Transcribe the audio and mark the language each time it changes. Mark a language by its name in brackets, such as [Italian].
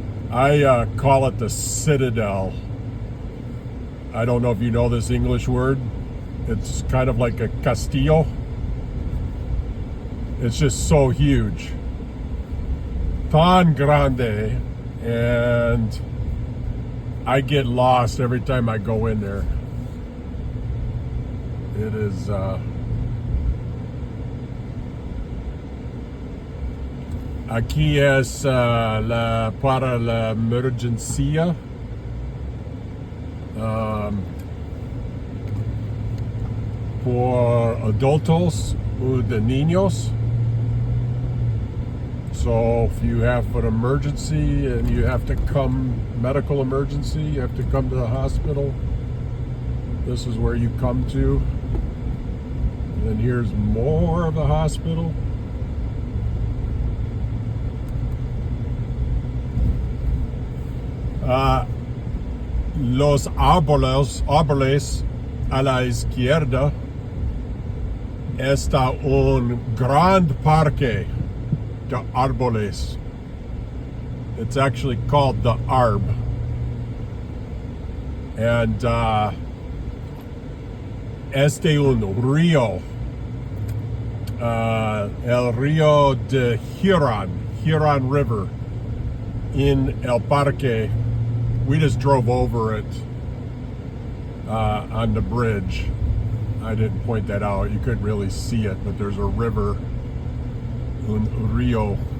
[English] I call it the Citadel. I don't know if you know this English word. It's kind of like a castillo. It's just so huge. [Spanish] Tan grande. [English] And I get lost every time I go in there. It is [Spanish] aquí es para la emergencia. Por adultos o de niños. [English] So if you have an emergency and you have to come, medical emergency, you have to come to the hospital, this is where you come to. And then here's more of the hospital. [Spanish] Los árboles a la izquierda está un gran parque de árboles. [English] It's actually called the Arb. [Spanish] And este un río, el río de Huron River in El Parque. [English] We just drove over it on the bridge. I didn't point that out. You couldn't really see it, but there's a river, [Spanish] un río.